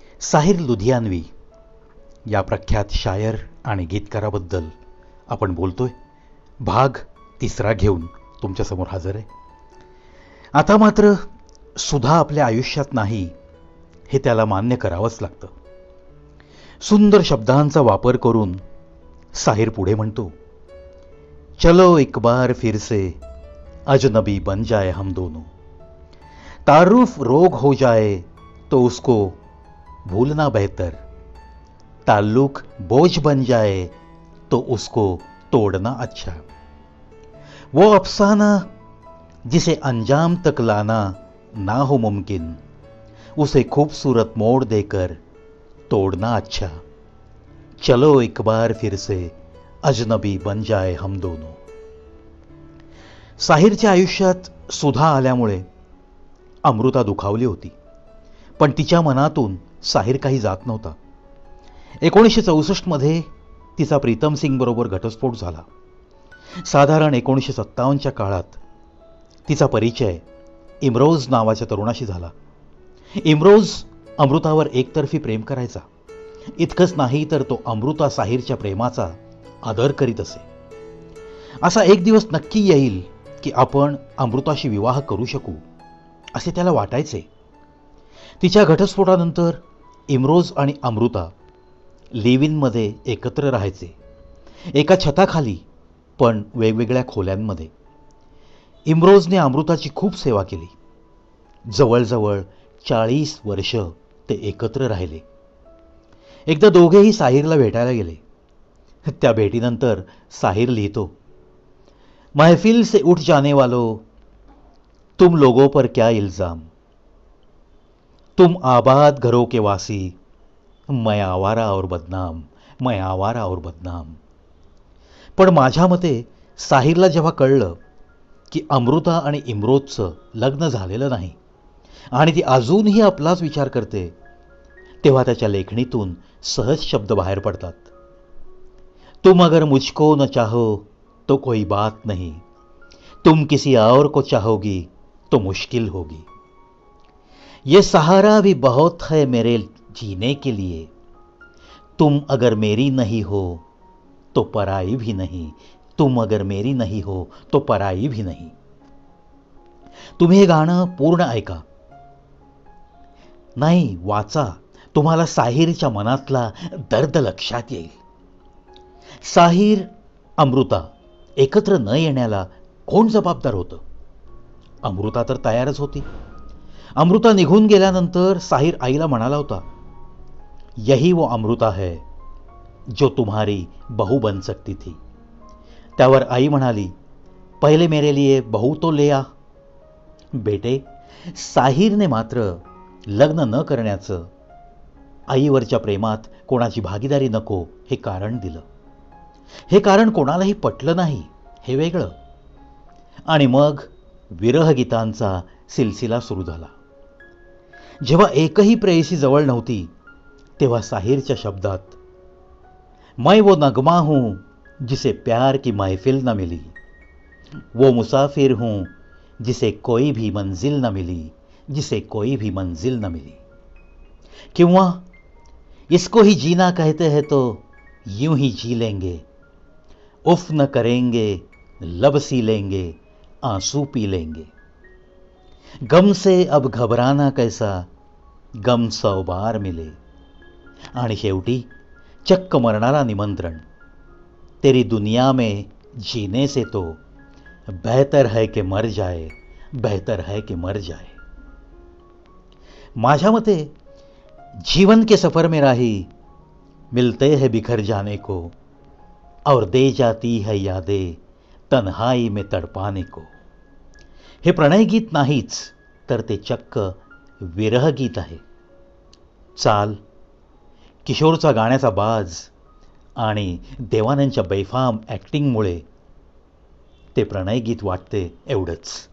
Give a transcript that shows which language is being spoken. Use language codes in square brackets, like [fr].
[mr] साहिर लुधियानवी या प्रख्यात शायर आणि गीतकाराबद्दल आपण बोलतोय. भाग 3 घेऊन तुमच्यासमोर हजर आहे. आता मात्र सुधा आपल्या आयुष्यात नाही हे त्याला मान्य करावंच लागतं. सुंदर शब्दांचा वापर करून साहिर पुढे म्हणतो, [hi] चलो एक बार फिर से अजनबी बन जाए हम दोनों, तारुफ रोग हो जाए तो उसको भूलना बेहतर, ताल्लुक बोझ बन जाए तो उसको तोड़ना अच्छा, वो अफसाना जिसे अंजाम तक लाना ना हो मुमकिन, उसे खूबसूरत मोड़ देकर तोड़ना अच्छा, चलो एक बार फिर से अजनबी बन जाए हम दोनों. [mr] साहिरच्या आयुष्यात सुधा आल्यामुळे अमृता दुखावली होती, पण तिच्या मनातून साहिर काही जात नव्हता. 1964 मध्ये तिचा प्रीतम सिंग बरोबर घटस्फोट झाला. साधारण 1957च्या काळात तिचा परिचय इम्रोज नावाच्या तरुणाशी झाला. इम्रोज अमृतावर एकतर्फी प्रेम करायचा. इतकंच नाही तर तो अमृता साहिरच्या प्रेमाचा आदर करीत असे. असा एक दिवस नक्की येईल की आपण अमृताशी विवाह करू शकू असे त्याला वाटायचे. तिच्या घटस्फोटानंतर इम्रोज आणि अमृता लिव्ह इनमध्ये एकत्र राहायचे, एका छताखाली पण वेगवेगळ्या खोल्यांमध्ये. इम्रोजने अमृताची खूप सेवा केली. जवळजवळ 40 वर्ष ते एकत्र राहिले. एकदा दोघेही साहिरला भेटायला गेले. त्या भेटीनंतर साहिर लिहितो, [hi] महफिल से उठ जाने वालों, तुम लोगों पर क्या इल्जाम, तुम आबाद घरों के वासी, मैं आवारा और बदनाम, मैं आवारा और बदनाम. [mr] पण माझ्या मते साहिरला जेव्हा कळलं की अमृता आणि इम्रोजचं लग्न झालेलं नाही आणि ती अजूनही आपलाच विचार करते, तेव्हा त्याच्या लेखणीतून सहज शब्द बाहेर पडतात. [hi] तुम अगर मुझको न चाहो तो कोई बात नहीं, तुम किसी और को चाहोगी तो मुश्किल होगी, ये सहारा भी बहुत है मेरे जीने के लिए, तुम अगर मेरी नहीं हो तो पराई भी नहीं, तुम अगर मेरी नहीं हो तो पराई भी नहीं. [mr] तुम्ही हे गाणं पूर्ण ऐका, नाही वाचा, तुम्हाला साहिरच्या मनातला दर्द लक्षात येईल. साहिर अमृता एकत्र न येण्याला कोण जबाबदार होतं? अमृता तर तयारच होती. अमृता निघून गेल्यानंतर साहिर आईला म्हणाला होता, [hi] यही वो अमृता है जो तुम्हारी बहू बन सकती थी. [mr] त्यावर आई म्हणाली, [hi] पहिले मेरे लिए बहू तो ले आ. बेटे, [mr] साहिरने मात्र लग्न न करण्याचं, आईवरच्या प्रेमात कोणाची भागीदारी नको हे कारण दिलं. हे कारण कोणालाही पटलं नाही हे वेगळं. आणि मग विरहगीतांचा सिलसिला सुरू झाला. जेव्हा एकही प्रेयसी जवळ नव्हती तेव्हा साहिरच्या शब्दात, [hi] मैं वो नगमा हूं जिसे प्यार की महफिल न मिली, वो मुसाफिर हूं जिसे कोई भी मंजिल न मिली, जिसे कोई भी मंजिल न मिली, [mr] किंवा [hi] इसको ही जीना कहते हैं तो यूं ही जी लेंगे, उफ न करेंगे, लब सी लेंगे, आंसू पी लेंगे, गम से अब घबराना कैसा, गम 100 बार मिले. [mr] आणि शेवटी चक्क मरणारा निमंत्रण, [hi] तेरी दुनिया में जीने से तो बेहतर है कि मर जाए, बेहतर है कि मर जाए. [mr] माझ्या मते [hi] जीवन के सफर में राही मिलते हैं बिखर जाने को, और दे जाती है यादें तन्हाई में तडपाने को. [mr] हे प्रणय गीत नाहीच तर ते चक्क विरह गीत आहे. चाल, किशोरचा गाण्याचा बाज आणि देवानंदच्या बेफाम ॲक्टिंगमुळे ते प्रणय गीत वाटते एवढंच.